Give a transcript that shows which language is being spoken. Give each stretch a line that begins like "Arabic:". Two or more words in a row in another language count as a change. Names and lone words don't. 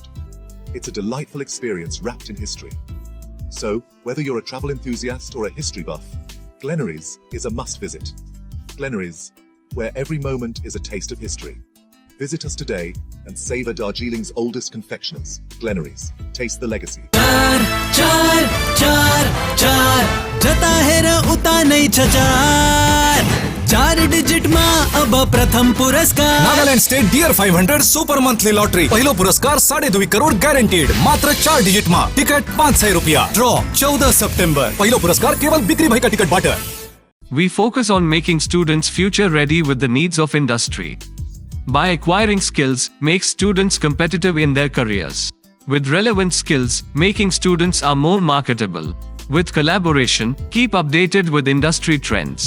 English: It's a delightful experience wrapped in history. So, whether you're a travel enthusiast or a history buff, Glenaries is a must visit. Glenaries, where every moment is a taste of history. Visit us today and savor Darjeeling's oldest confectioners, Glenaries. Taste the legacy.
Nepali: चार डिजिट मा अब प्रथम पुरस्कार नागालैंड स्टेट डियर 500 सुपर मंथली लॉटरी पहिलो पुरस्कार 2.5 करोड़ गॅरंटीड मात्र 4 डिजिट मा टिकट 500 रुपया ड्रॉ 14 सप्टेंबर पहिलो पुरस्कार केवल बिक्री भाई का टिकट बाटर.
English: We focus on making students future ready with the needs of industry. By acquiring skills, make students competitive in their careers. With relevant skills, making students are more marketable. With collaboration, keep updated with industry trends.